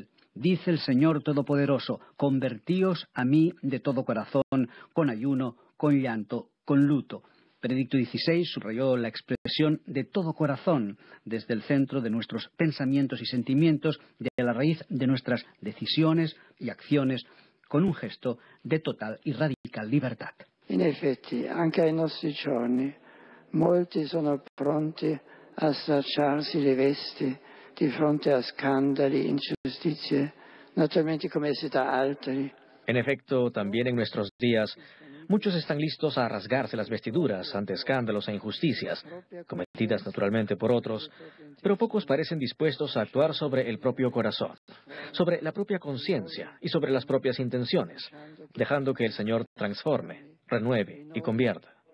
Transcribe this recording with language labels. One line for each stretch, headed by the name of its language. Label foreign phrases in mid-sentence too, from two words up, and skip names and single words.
Spanish: Dice el Señor Todopoderoso: convertíos a mí de todo corazón, con ayuno, con llanto, con luto. Benedicto XVI subrayó la expresión de todo corazón desde el centro de nuestros pensamientos y sentimientos, de la raíz de nuestras decisiones y acciones, con un gesto de total y radical libertad.
Italian: In effetti, anche ai nostri giorni, molti sono pronti a stracciarsi le vesti di fronte a scandali, ingiustizie, naturalmente commessi da altri.
Spanish: En efecto, también en nuestros días, muchos están listos a rasgarse las vestiduras ante escándalos e injusticias, cometidas naturalmente por otros, pero pocos parecen dispuestos a actuar sobre el propio corazón, sobre la propia conciencia y sobre las propias intenciones, dejando que el Señor transforme, renueve y convierta.